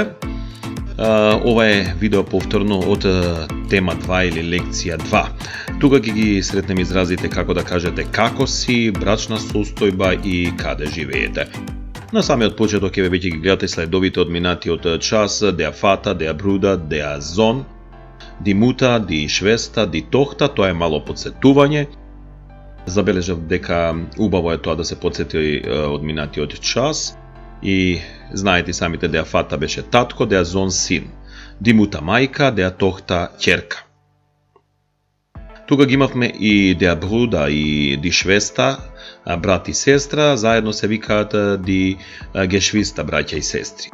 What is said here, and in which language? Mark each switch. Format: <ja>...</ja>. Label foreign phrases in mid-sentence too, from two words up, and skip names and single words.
<mk>Ова е видео повторно од тема 2 или лекција 2. Тука ќе ги сретнеме изразите како да кажете како си, брачна состојба и каде живеете. На самиот почеток ќе веќе ги гледате следовите од минатиот час,</mk> <de>der Vater, der Bruder, der Sohn, die Mutter, die Schwester, die Tochter,</de> <mk>тоа е мало подсетување. Забележав дека убаво е тоа да се подсети од минатиот час и знаете самите</mk> <de>der Vater</de> <mk>беше татко,</mk> <de>der Sohn</de> <mk>син,</mk> <de>die Mutter</de> <mk>мајка,</mk> <de>der Tochter</de> <mk>ќерка. Тука ги имавме и</mk> <de>der Bruder</de> <mk>и</mk> <de>die Schwester,</de> <mk>брат и сестра, заедно се викаат</mk> <de>die Geschwister,</de> <mk>браќа и сестри.</mk>